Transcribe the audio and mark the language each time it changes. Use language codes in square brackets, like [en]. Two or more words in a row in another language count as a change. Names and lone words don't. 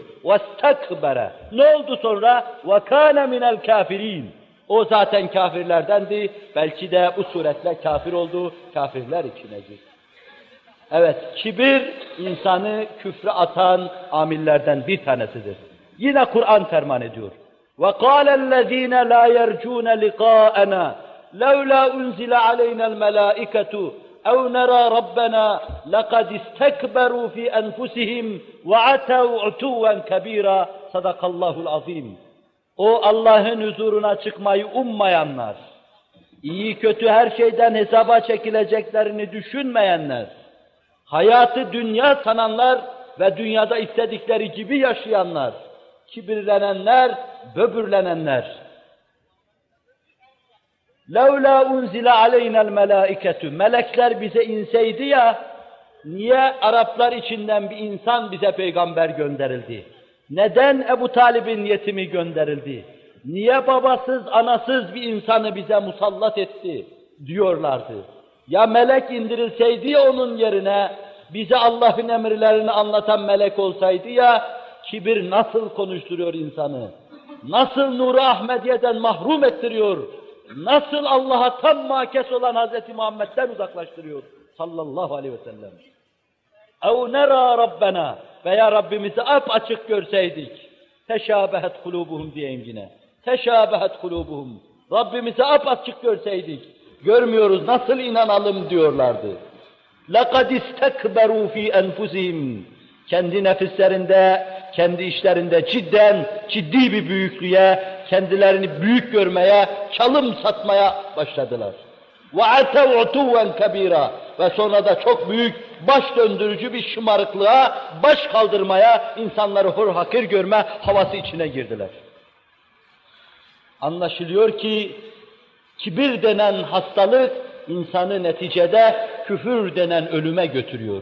[ar] واستكبر. [tr] Ne oldu sonra? [ar] وكان من الكافرين. [tr] O zaten kafirlerdendi, belki de bu suretle kafir oldu, kafirler içine girdi. Evet, kibir insanı küfre atan amillerden bir tanesidir. Yine Kur'an ferman ediyor. [ar] وَقَالَ الَّذ۪ينَ لَا يَرْجُونَ لِقَاءَنَا لَوْلَا أُنْزِلَ عَلَيْنَا الْمَلَائِكَةُ اَوْ نَرَى رَبَّنَا لَقَدْ اسْتَكْبَرُوا فِي أَنْفُسِهِمْ وَعَتَوْا عُتُوًّا كَب۪يرًا صدق الله العظيم. [tr] O Allah'ın huzuruna çıkmayı ummayanlar, iyi kötü her şeyden hesaba çekileceklerini düşünmeyenler, hayatı dünya sananlar ve dünyada istedikleri gibi yaşayanlar, kibirlenenler, böbürlenenler. [ar] لَوْلَا اُنْزِلَ عَلَيْنَا الْمَلَائِكَةُ [tr] Melekler bize inseydi ya, niye Araplar içinden bir insan bize peygamber gönderildi? Neden Ebu Talib'in yetimi gönderildi? Niye babasız, anasız bir insanı bize musallat etti? Diyorlardı. Ya melek indirilseydi ya onun yerine, bize Allah'ın emirlerini anlatan melek olsaydı ya, kibir nasıl konuşturuyor insanı? Nasıl Nur-u Ahmediye'den mahrum ettiriyor? Nasıl Allah'a tam makes olan Hz. Muhammed'den uzaklaştırıyor? [ar] صلى الله عليه وسلم. اَوْ نَرَى رَبَّنَا [tr] Veya Rabbimizi apaçık görseydik. [ar] تشابهت قلوبهم [tr] diyeyim yine. [ar] تشابهت قلوبهم. [tr] Rabbimizi apaçık görseydik. Görmüyoruz, nasıl inanalım diyorlardı. [ar] لَقَدْ اسْتَكْبَرُوا ف۪ي أَنْفُسِهِمْ [tr] Kendi nefislerinde, kendi işlerinde ciddi bir büyüklüğe, kendilerini büyük görmeye, çalım satmaya başladılar. [ar] وَعَتَوْا عُتُوًّا كَب۪يرًا [tr] Ve sonra da çok büyük, baş döndürücü bir şımarıklığa, baş kaldırmaya, insanları hor hakir görme havası içine girdiler. Anlaşılıyor ki, kibir denen hastalık, insanı neticede küfür denen ölüme götürüyor.